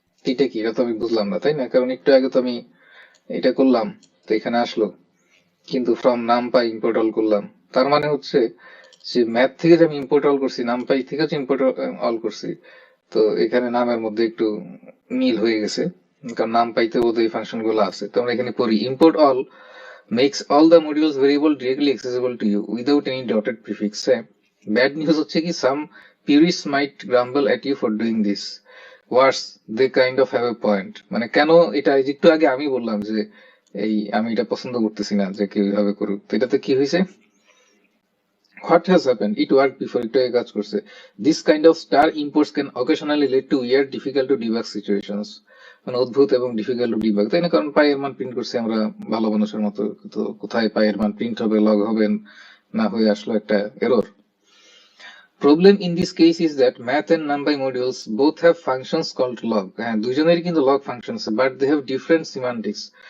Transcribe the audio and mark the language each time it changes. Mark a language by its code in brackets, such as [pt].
[bn] এটা কি, এটা তো আমি বুঝলাম না, তাই না? কারণ একটু আগে তো আমি এটা করলাম, তো এখানে আসলো, কিন্তু ফ্রম নামপাই ইম্পোর্ট অল করলাম, তার মানে হচ্ছে যে ম্যাথ থেকে যে আমি ইম্পোর্ট অল করছি, নামপাই থেকে যে ইম্পোর্ট অল করছি, তো এখানে নামের মধ্যে একটু মিল হয়ে গেছে, কারণ নাম পাইতে বোধ এই ফাংশন গুলো আছে। তো আমরা এখানে পড়ি import all [en] makes all the modules variable directly accessible to you without any dotted prefix. Bad news [bn] হচ্ছে কি, [en] some purists might grumble at you for doing this. Worse, they kind of have a point. [bn] মানে কেন এটা একটু আগে আমি বললাম যে এই আমি এটা পছন্দ করতেছি না যে কেউ এইভাবে করুক, তো এটাতে কি হয়েছে? [en] What has happened? It worked before, [bn] একটু আগে কাজ করছে। [en] This kind of star imports can occasionally lead to weird, difficult to debug situations. [bn] মানে অদ্ভুত এবং ডিফিকাল্ট টু ডিবাগ, তাই না? কারণ পায়ের মান প্রিন্ট করছি আমরা ভালো মানুষের মতো, তো কোথায় পায়ের মান প্রিন্ট হবে, লগ হবে, না হয়ে আসলো একটা error. [en] Problem in this case is that math and numpy modules both have functions called log. [bn] হ্যাঁ, দুজনেরই কিন্তু [en] log functions, but they have different semantics.